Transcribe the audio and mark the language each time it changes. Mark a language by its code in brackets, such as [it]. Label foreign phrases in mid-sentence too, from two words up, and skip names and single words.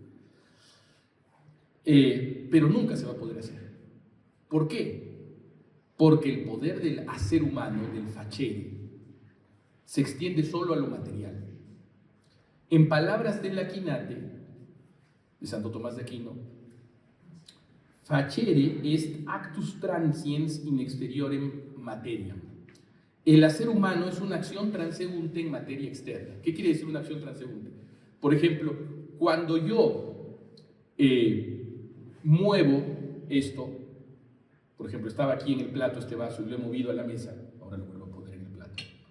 [es] Pero nunca se va a poder hacer. ¿Por qué? Porque el poder del hacer humano, del facere, se extiende solo a lo material. En palabras del Aquinate, de Santo Tomás de Aquino, [la] facere est actus transiens in exteriorem materiam. [es] El hacer humano es una acción transeúnte en materia externa. ¿Qué quiere decir una acción transeúnte? Por ejemplo, cuando yo muevo esto, por ejemplo, estaba aquí en el plato este vaso y lo he movido a la mesa, ahora lo vuelvo a poner en el plato.